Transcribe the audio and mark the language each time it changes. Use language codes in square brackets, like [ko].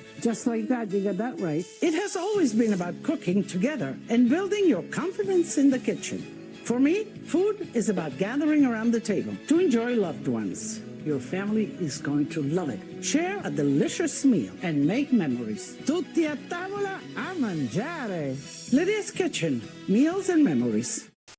[en] Just like that, you got that right. It has always been about cooking together and building your confidence in the kitchen. For me, food is about gathering around the table to enjoy loved ones. Your family is going to love it. Share a delicious meal and make memories. [it] Tutti a tavola a mangiare. [en] Lydia's Kitchen, meals and memories.